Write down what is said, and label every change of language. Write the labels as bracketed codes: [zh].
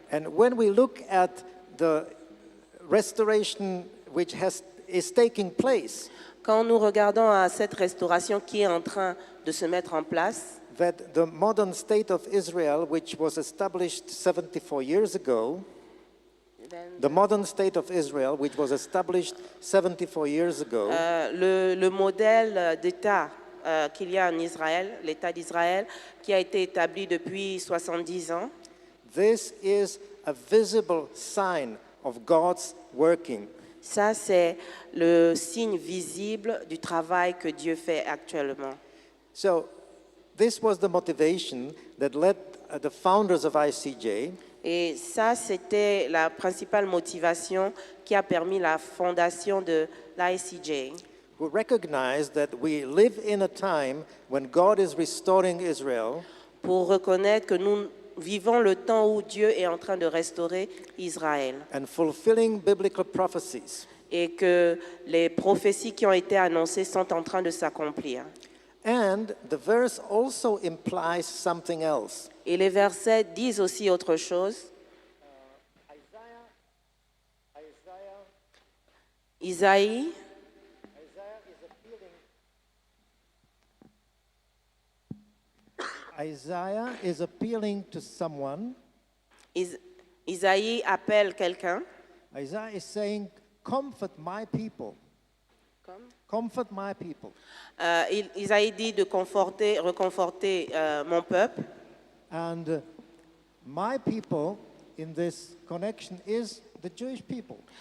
[en] And when we look at the restoration which is taking place, [fr] quand nous regardons à cette restauration qui est en train de se mettre en place, [en] that the modern state of Israel, which was established 74 years ago, the modern state of Israel, which was established 74 years ago, [fr] le modèle d'État qu'il y a en Israël, l'État d'Israël, qui a été établi depuis 70 ans, [en] this is a visible sign of God's working. [fr] Ça, c'est le signe visible du travail que Dieu fait actuellement. [en] So, this was the motivation that led the founders of ICJ. [fr] Et ça, c'était la principale motivation qui a permis la fondation de l'ICJ. [en] Who recognized that we live in a time when God is restoring Israel. [fr] Pour reconnaître que nous vivons le temps où Dieu est en train de restaurer Israël. [en] And fulfilling biblical prophecies. [fr] Et que les prophéties qui ont été annoncées sont en train de s'accomplir. [en] And the verse also implies something else. [fr] Et les versets disent aussi autre chose. Isaïe [en] Isaiah is appealing to someone. [fr] Isaïe appelle quelqu'un. [en] Isaiah is saying, comfort my people. Comfort my people. [fr] Isaïe dit de reconforter mon peuple. [en] And my people in this connection is the Jewish people.